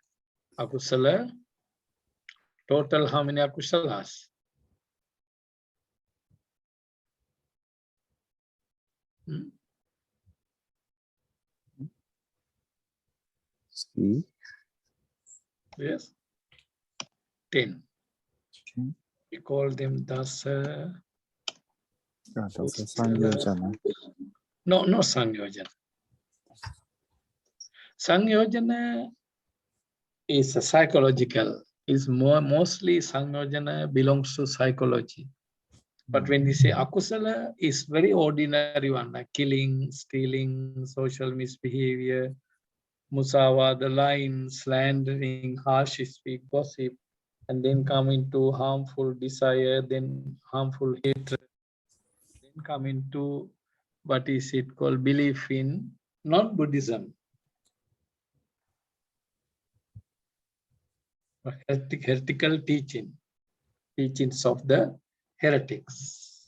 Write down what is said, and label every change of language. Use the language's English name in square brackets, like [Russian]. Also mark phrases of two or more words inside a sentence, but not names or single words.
[English] Akusala, total how many akusalas? Hmm? See? Yes. 10. Okay. We call them dasa. [Pali] Dasa Sangyojana. [English] No, no Sangyojana. Sangyojana is a psychological. Is mostly Sangyojana belongs to psychology. But when we say akusala, is very ordinary one, like killing, stealing, social misbehavior, musawa, the lying, slandering, harsh speech, gossip, and then come into harmful desire, then harmful hatred, then come into what is it called, belief in not Buddhism, but heretical teachings of the heretics.